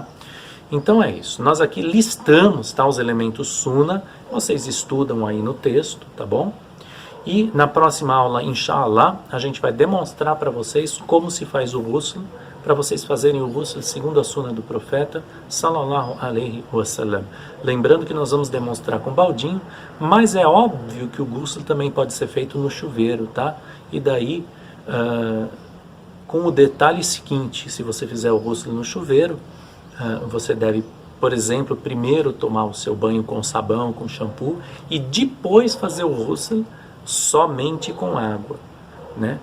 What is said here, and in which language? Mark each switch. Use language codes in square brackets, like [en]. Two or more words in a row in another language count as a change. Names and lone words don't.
[pt] Então é isso, nós aqui listamos, tá, os elementos Sunnah, vocês estudam aí no texto, tá bom? E na próxima aula, inshallah, a gente vai demonstrar para vocês como se faz o ghusl, para vocês fazerem o ghusl segundo a Sunnah do profeta, [ar] صلى الله عليه وسلم. [pt] Lembrando que nós vamos demonstrar com baldinho, mas é óbvio que o ghusl também pode ser feito no chuveiro, tá? E daí, com o detalhe seguinte, se você fizer o ghusl no chuveiro, você deve, por exemplo, primeiro tomar o seu banho com sabão, com shampoo, e depois fazer o ghusl somente com água, né?